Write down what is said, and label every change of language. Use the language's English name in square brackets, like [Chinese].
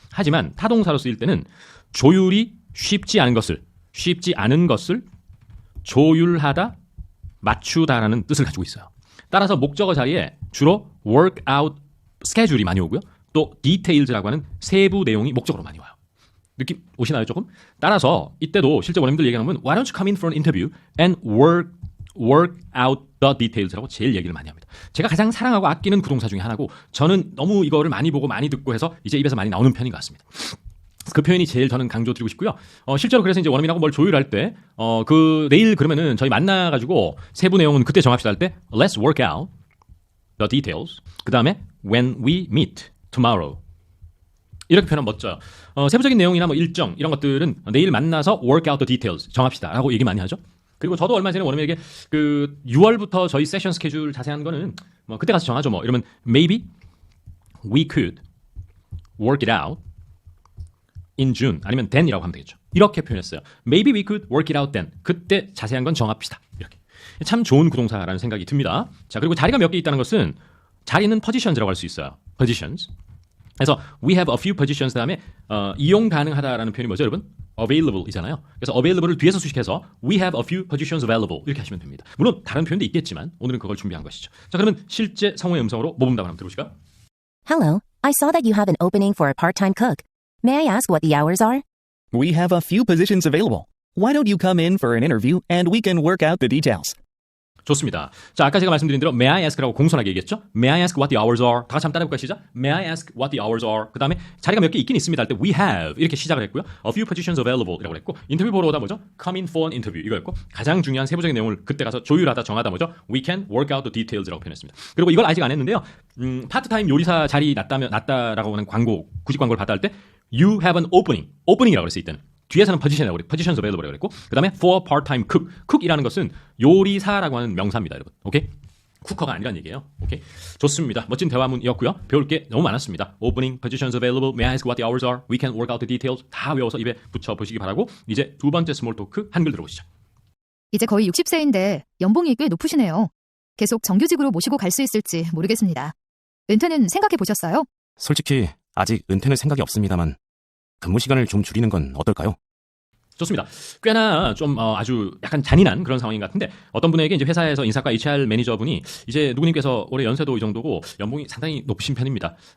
[Korean] 하지만 타동사로 쓰일 때는 조율이 쉽지 않은 것을 조율하다, 맞추다라는 뜻을 가지고 있어요. 따라서 목적어 자리에 주로 work out 스케줄이 많이 오고요. 또 details라고 하는 세부 내용이 목적어로 많이 와요. 느낌 오시나요 조금? 따라서 이때도 실제 원어민들 얘기하면 [English] Why don't you come in for an interview and work out the details라고 제일 얘기를 많이 합니다. [Korean] 제가 가장 사랑하고 아끼는 구동사 중에 하나고 저는 너무 이거를 많이 보고 많이 듣고 해서 이제 입에서 많이 나오는 편인 것 같습니다. 그 표현이 제일 저는 강조드리고 싶고요. 실제로 그래서 이제 원어민하고 뭘 조율할 때, 내일 그러면은 저희 만나가지고 세부 내용은 그때 정합시다 할 때, [English] let's work out the details. [Korean] 그 다음에 [English] when we meet tomorrow. [Korean] 이렇게 표현하면 멋져요. 세부적인 내용이나 뭐 일정 이런 것들은 내일 만나서 [English] work out the details [Korean] 정합시다 라고 얘기 많이 하죠. 그리고 저도 얼마 전에 원어민에게 6월부터 저희 세션 스케줄 자세한 거는 뭐 그때 가서 정하죠 뭐. 이러면 [English] maybe we could work it out in June 아니면 then이라고 하면 되겠죠. [Korean] 이렇게 표현했어요. [English] Maybe we could work it out then. [Korean] 그때 자세한 건 정합시다. 이렇게. 참 좋은 구동사라는 생각이 듭니다. 자, 그리고 자리가 몇 개 있다는 것은 자리는 positions라고 할 수 있어요. [English] positions. [Korean] 그래서 [English] we have a few positions [Korean] 다음에 이용 가능하다라는 표현이 뭐죠, 여러분? available이잖아요. 그래서 [English] available을 뒤에서 수식해서 we have a few positions available 이렇게 하시면 됩니다. [Korean] 물론 다른 표현도 있겠지만 오늘은 그걸 준비한 것이죠. 자, 그러면 실제 성우의 음성으로 모범답을 한번 들어보실까요? [English] Hello, I saw that you have an opening for a part-time cook. May I ask what the hours are? We have a few positions available. Why don't you come in for an interview and we can work out the details? [Korean] 좋습니다. 자, 아까 제가 말씀드린 대로 May I ask라고 공손하게 얘기했죠? [English] May I ask what the hours are? [Korean] 다 같이 한번 따라해볼까요? 시작. [English] May I ask what the hours are? [Korean] 그 다음에 자리가 몇 개 있긴 있습니다 할 때 [English] we have [Korean] 이렇게 시작을 했고요. A few positions available 이라고 했고 인터뷰 보러 오다 뭐죠? [English] Come in for an interview [Korean] 이거였고 가장 중요한 세부적인 내용을 그때 가서 조율하다 정하다 뭐죠? [English] We can work out the details라고 표현했습니다. [Korean] 그리고 이걸 아직 안 했는데요. 파트타임 요리사 자리 났다라고 하는 광고 구직 광고를 받아 할 때 [English] You have an opening [Korean] 이라고 그랬어요. 이때는. 뒤에서는 position이라고 그랬고, positions available이라고 그랬고, 그 다음에 for part-time cook. cook이라는 것은 요리사라고 하는 명사입니다, 여러분. 오케이? 쿠커가 아니란 얘기예요. 오케이? 좋습니다. 멋진 대화문이었고요. 배울 게 너무 많았습니다. [English] opening, positions available, may I ask what the hours are, we can work out the details [Korean] 다 외워서 입에 붙여보시기 바라고 이제 두 번째 스몰 토크 한글 들어보시죠. 이제 거의 60세인데 연봉이 꽤 높으시네요. 계속 정규직으로 모시고 갈 수 있을지 모르겠습니다. 은퇴는 생각해 보셨어요? 솔직히 아직 은퇴는 생각이 없습니다만 근무 시간을 좀 줄이는 건 어떨까요? 좋습니다. 꽤나 좀 아주 약간 잔인한 그런 상황인 것 같은데 어떤 분에게 이제 회사에서 인사과 HR 매니저분이 이제 누구님께서 올해 연세도 이 정도고 연봉이 상당히 높으신 편입니다.